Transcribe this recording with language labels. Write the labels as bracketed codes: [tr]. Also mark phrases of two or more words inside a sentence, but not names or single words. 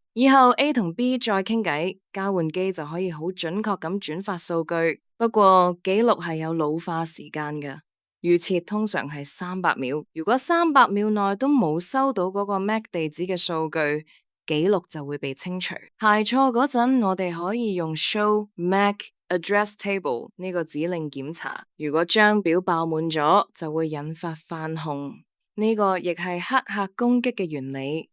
[yue] 以後 A 同 B 再傾偈，交換機就可以好準確咁轉發數據。不過記錄係有老化時間㗎。預設通常係300秒，如果300秒內都冇收到嗰個 MAC 地址嘅數據，記錄就會被清除。排錯嗰陣，我哋可以用 [en] show MAC address table [yue] 呢個指令檢查。如果張表爆滿咗，就會引發泛紅。呢個亦係黑客攻擊嘅原理。